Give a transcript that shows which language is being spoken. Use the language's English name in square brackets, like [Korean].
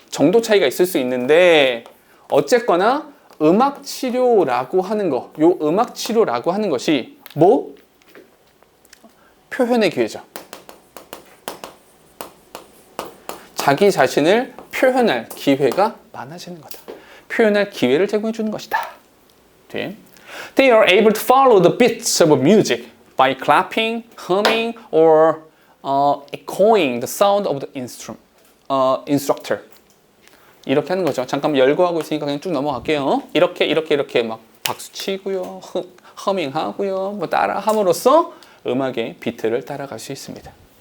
[Korean] 정도 차이가 있을 수 있는데 어쨌거나 음악 치료라고 하는 거, 요 음악 치료라고 하는 것이 뭐? 표현의 기회죠. 자기 자신을 표현할 기회가 많아지는 거다. 표현할 기회를 제공해 주는 것이다. [English] 뒤에 They are able to follow the beats of music by clapping, humming, or echoing the sound of the instructor. [Korean] 이렇게 하는 거죠. 잠깐 열거하고 있으니까 그냥 쭉 넘어갈게요. 이렇게 막 박수 치고요, 허밍하고요, 뭐 따라 함으로써 음악의 비트를 따라갈 수 있습니다.